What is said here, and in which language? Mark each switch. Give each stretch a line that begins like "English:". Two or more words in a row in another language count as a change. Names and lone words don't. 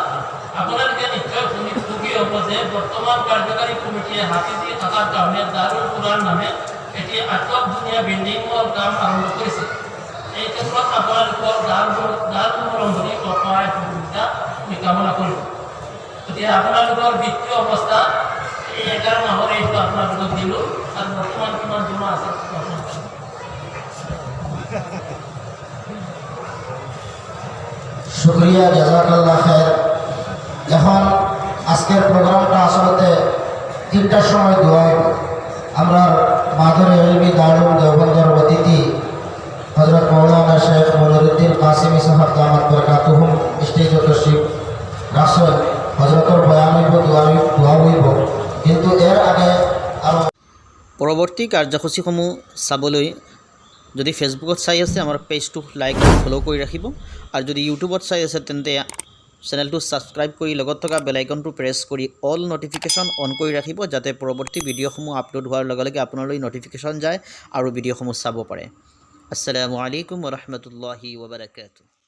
Assamese: আপোনালোকে নিশ্চয় শুনি সুখী হ'ব যে বৰ্তমান কাৰ্যকাৰী কমিটিয়ে হাতী দি থকাৰ কাৰণে দাৰুল কুৰান নামে এটি আটক ধুনীয়া বিল্ডিঙৰ কাম আৰম্ভ কৰিছে। এই ক্ষেত্ৰত আপোনালোকৰ গাৰ মৰমভৰি সহায় সহযোগিতা আমি কামনা কৰিম। গতিকে আপোনালোকৰ বিত্তীয় অৱস্থা এই 11 মাহৰ এইটো আপোনালোকক দিলোঁ আৰু বৰ্তমান কিমান জমা আছে
Arabic: শুক্রিয়া, جزاك الله خير.
Sylheti: এখন আজকের প্রোগ্রামটা আসলে 3টার সময় দোয়া হইব। আমরা মাদুর ইলমি দারুল দেওবন্দর অতিথি হযরত মাওলানা শেখ মনিরুদ্দিন কাসিমি সাহেব
Arabic: دامت بركاتهم
Sylheti: স্টেজ তশরিফ রাসূল হযরতর বয়ান হইব, দোয়া হইব। কিন্তু এর আগে আরো
Assamese: পৰৱৰ্তী কাৰ্যসূচীসমূহ চাবলৈ যদি ফেচবুকত চাই আছে আমাৰ পেজটো
English: like follow'
Assamese: কৰি ৰাখিব, আৰু যদি ইউটিউবত চাই আছে তেন্তে চেনেলটো ছাবস্ক্ৰাইব কৰি লগত থকা বেল আইকনটো প্ৰেছ কৰি
English: all notification on
Assamese: কৰি ৰাখিব, যাতে পৰৱৰ্তী ভিডিঅ'সমূহ আপলোড হোৱাৰ লগে লগে আপোনালৈ নটিফিকেশ্যন যায় আৰু ভিডিঅ'সমূহ চাব পাৰে।
Arabic: السلام عليكم ورحمة الله وبركاته.